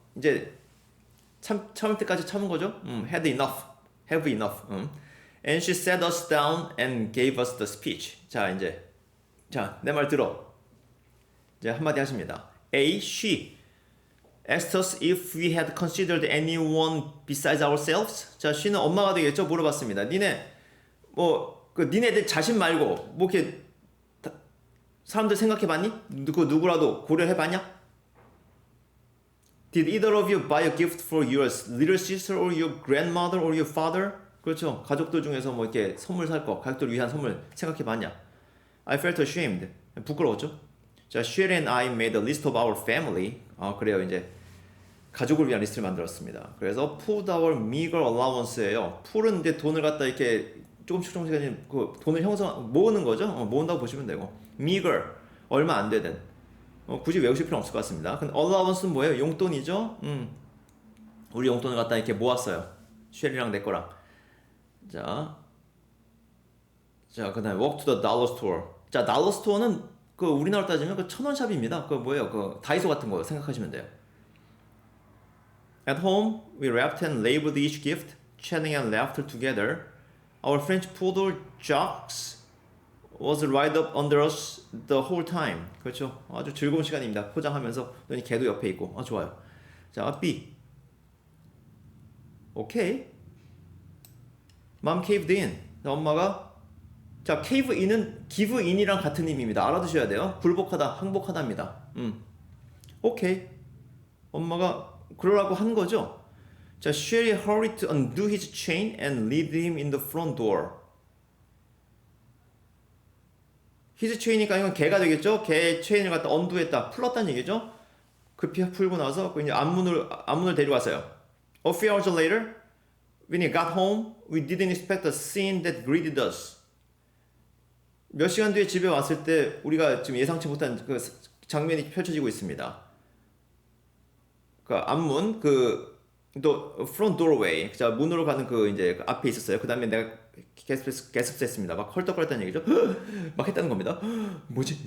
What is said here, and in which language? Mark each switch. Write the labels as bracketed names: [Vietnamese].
[Korean] 이제 참을 때까지 참은 거죠. [English] had enough, have enough. And she sat us down and gave us the speech. [Korean] 자, 이제 내 말 들어. 이제 한마디 하십니다. A. [English] She asked us if we had considered anyone besides ourselves. [Korean] 자, she는 엄마가 되겠죠. 물어봤습니다. 니네들 자신 말고 뭐 이렇게 사람들 생각해봤니? 누구라도 고려해봤냐? [English] Did either of you buy a gift for your little sister or your grandmother or your father? [Korean] 그렇죠. 가족들 중에서 뭐 이렇게 선물 살 거, 가족들 위한 선물 생각해봤냐? [English] I felt ashamed. [Korean] 부끄러웠죠. [English] 자, Sherry and I made a list of our family. [Korean] 그래요. 이제 가족을 위한 리스트를 만들었습니다. 그래서 [English] put our meager allowance [Korean] 예요. 풀은 이제 돈을 갖다 이렇게 조금씩 그 돈을 모으는 거죠. 모은다고 보시면 되고. meager 얼마 안 되는. 굳이 외우실 필요 없을 것 같습니다. 근데 allowance는 뭐예요? 용돈이죠. 우리 용돈을 갖다 이렇게 모았어요. 쉘이랑 내 거랑. [English] 자, 그다음에 walk to the dollar store. [Korean] 자, 달러 스토어는 그 우리나라 따지면 그 1,000원 샵입니다. 그 뭐예요? 그 다이소 같은 거 생각하시면 돼요. [English] At home, we wrapped and labeled each gift, chatting and laughter together. Our French poodle Jacques was right up under us the whole time. [Korean] 그렇죠. 아주 즐거운 시간입니다. 포장하면서 걔도 옆에 있고. 좋아요. 자, B. 오케이. [English] Mom caved in. [Korean] 자, 엄마가 자, [English] cave in [Korean] 은 [English] give in [Korean] 이랑 같은 의미입니다. 알아두셔야 돼요. 굴복하다, 항복하다입니다. 오케이. 엄마가 그러라고 한 거죠. [English] 자, Sherry hurried to undo his chain and lead him in the front door. his chain [Korean] 이니까 이건 개가 되겠죠? 개의 체인을 갖다 언두했다, 풀었다는 얘기죠? 급히 풀고 나서 이제 앞문을 데려갔어요. [English] A few hours later, when he got home, we didn't expect the scene that greeted us. [Korean] 몇 시간 뒤에 집에 왔을 때 우리가 지금 예상치 못한 그 장면이 펼쳐지고 있습니다. 그 앞문, 또 [English] front doorway, [Korean] 자 문으로 가는 그 이제 그 앞에 있었어요. 그 다음에 내가 게스트했습니다. 막 헐떡거렸다는 얘기죠. 막 했다는 겁니다. 뭐지?